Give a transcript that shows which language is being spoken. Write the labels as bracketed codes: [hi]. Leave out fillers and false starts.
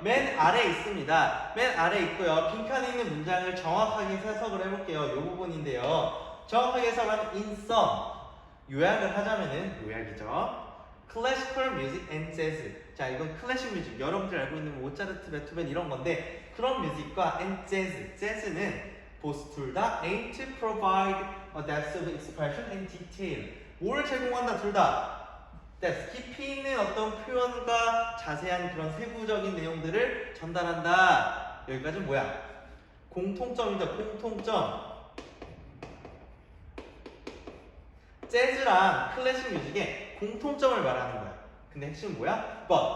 [ko] 맨 아래에 있습니다. 맨 아래에 있고요. 빈칸에 있는 문장을 정확하게 해석을 해볼게요. 이 부분인데요. 정확하게 해석하면 in sum. 요약을 하자면은 요약이죠. [en] Classical music and jazz. [ko] 자, 이건 클래식 뮤직. 여러분들 알고 있는 모차르트, 베토벤 이런 건데 그런 뮤직과 [en] and jazz. [ko] 재즈는 [en] both [ko] 둘 다 [en] aim to provide a depth of expression and detail. [ko] 뭘 제공한다 둘 다? 깊이 있는 어떤 표현과 자세한 그런 세부적인 내용들을 전달한다. 여기까지는 뭐야? 공통점이죠. 공통점. 재즈랑 클래식 뮤직의 공통점을 말하는 거야. 근데 핵심은 뭐야?